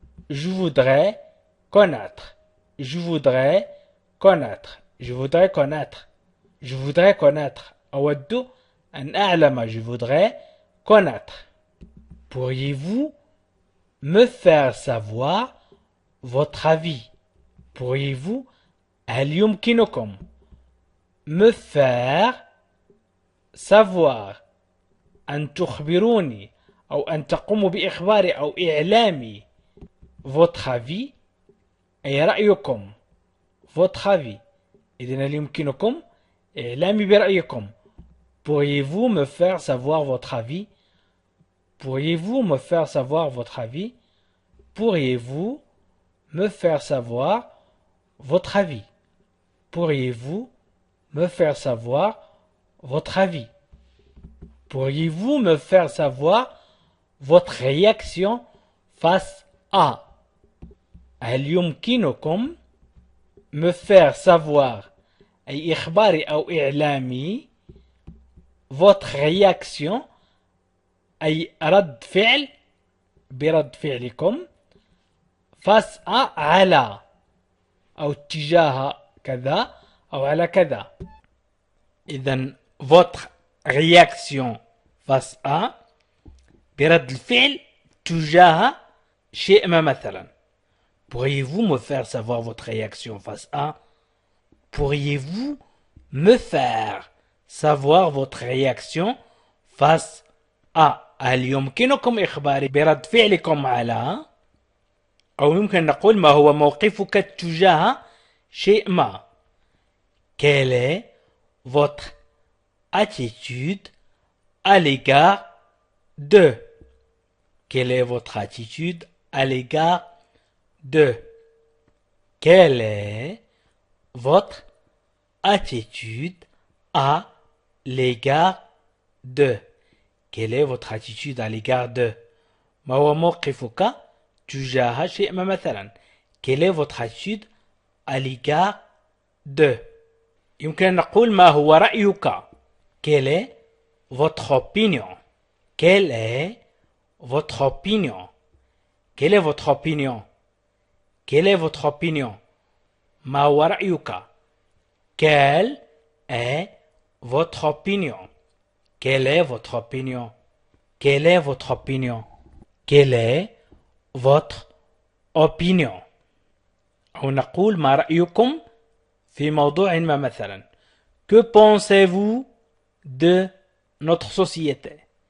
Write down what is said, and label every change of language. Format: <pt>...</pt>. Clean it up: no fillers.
<fr>Je voudrais connaître. Je voudrais connaître. Je voudrais connaître. Je voudrais connaître.</fr> <ar>أود أن أعلم.</ar> <fr>Je voudrais connaître. Pourriez-vous me faire savoir votre avis? Pourriez-vous</fr> <ar>هل يمكنكم</ar> <fr>me faire savoir</fr> <ar>أن تخبروني أو أن تقوموا بإخباري أو إعلامي</ar> <fr>votre avis</fr> <ar>أي رأيكم</ar> <fr>votre avis.</fr> <ar>إذن هل يمكنكم إعلامي برأيكم.</ar> <fr>Pourriez-vous me faire savoir votre avis? Pourriez-vous me faire savoir votre avis? Pourriez-vous me faire savoir votre avis? Pourriez-vous me faire savoir votre avis? Pourriez-vous me faire savoir votre réaction face à?</fr> <ar>هل يمكنكم</ar> <fr>me faire savoir</fr> <ar>أي إخباري أو إعلامي</ar> <fr>votre réaction</fr> <ar>أي رد فعل برد فعلكم</ar> <fr>face à</fr> <ar>على أو تجاه كذا أو على كذا. إذن</ar> <fr>votre réaction face à</fr> <ar>برد الفعل تجاه شيء ما مثلا.</ar> <fr>Pourriez-vous me faire savoir votre réaction face à? Pourriez-vous me faire savoir votre réaction face à?</fr> <ar>هل يمكنكم إخباري برد فعلكم على؟ أو يمكن نقول ما هو موقفك تجاه شيء ما.</ar> <fr>Quelle est votre attitude à l'égard de? Quelle est votre attitude à l'égard de? Quelle est votre attitude à l'égard de? Quelle est votre attitude à l'égard de?</fr> <ar>ما هو موقفك تجاه شيء ما مثلا.</ar> <fr>Quelle est votre attitude à l'égard de?</fr> <ar>يمكن أن نقول ما هو رأيك.</ar> <fr>Quel est votre opinion? Quelle est votre opinion? Quelle est votre opinion? Quelle est votre opinion?</fr> <ar>ما هو رأيك?</ar> <fr>Quelle est votre opinion? Quelle est votre opinion? Quelle est votre opinion? Quelle est votre opinion?</fr> <ar>أو نقول ما رأيكم في موضوع ما مثلا.</ar> <fr>Que pensez-vous de notre société?</fr>